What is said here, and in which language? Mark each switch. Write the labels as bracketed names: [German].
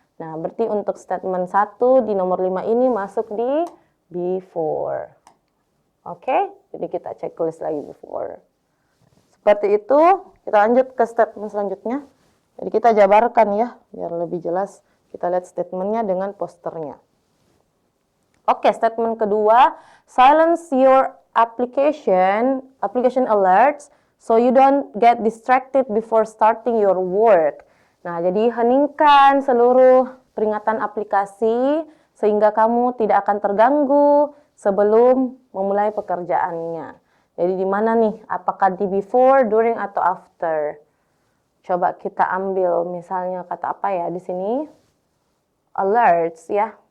[Indonesian] Nah, berarti untuk statement 1 di nomor 5 ini masuk di before. Oke, jadi kita checklist lagi before. Seperti itu, kita lanjut ke statement selanjutnya. Jadi kita jabarkan ya, biar lebih jelas. Kita lihat statementnya dengan posternya. Oke, statement kedua, [English] silence your application alerts so you don't get distracted before starting your work. [Indonesian] Nah, jadi heningkan seluruh peringatan aplikasi sehingga kamu tidak akan terganggu sebelum memulai pekerjaannya. Jadi di mana nih? Apakah di before, during, atau after? Coba kita ambil misalnya kata apa ya di sini? Alerts ya.